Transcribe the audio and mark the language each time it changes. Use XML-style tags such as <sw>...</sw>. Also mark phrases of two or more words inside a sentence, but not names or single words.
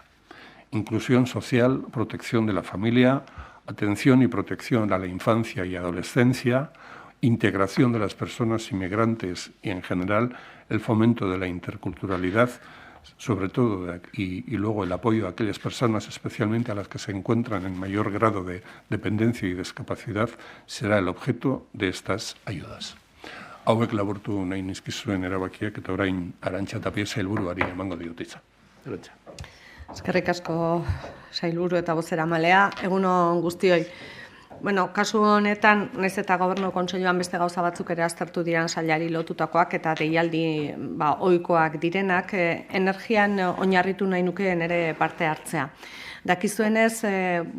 <es>Inclusión social, protección de la familia, atención y protección a la infancia y adolescencia, integración de las personas inmigrantes y, en general, el fomento de la interculturalidad, sobre todo, y luego el apoyo a aquellas personas, especialmente a las que se encuentran en mayor grado de dependencia y discapacidad, será el objeto de estas ayudas.</es> <eu>Hauek laburtu nahi nizkizuen erabakiak eta orain Arantxa Tapia sailburuari emango diot hitza. Arantxa. Eskerrik asko sailburu eta bozeramalea, egunon guztioi. Bueno, kasu honetan, naiz eta Gobernu Kontseiluan beste gauza batzuk ere aztertu diran sailari lotutakoak eta deialdi ohikoak direnak, energian oinarritu nahi nukeen ere parte hartzea.</eu>